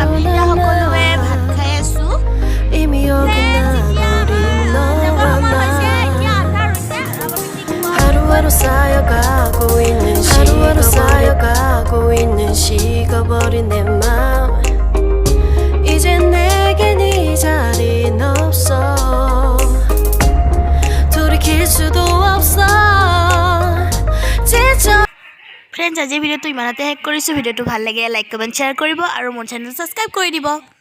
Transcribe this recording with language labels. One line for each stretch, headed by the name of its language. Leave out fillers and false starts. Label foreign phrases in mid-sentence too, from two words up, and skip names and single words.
Assamese: আমি সকলোৱে ভাত
Korean: 남아
Assamese: খাই আছো
Korean: 이미 어긋나버린 너와 나 하루하루 쌓여가고 있는 식어버린 내 맘 이제 내겐 이 자리는 없어 돌이킬 수도 없어 지쳐
Assamese: ফ্ৰেণ্ডছ আজি ভিডিঅ'টো ইমানতে শেষ কৰিছোঁ ভিডিঅ'টো ভাল লাগে
English: like comment share
Assamese: কৰিব আৰু মোৰ
English: channel subscribe
Assamese: কৰি দিব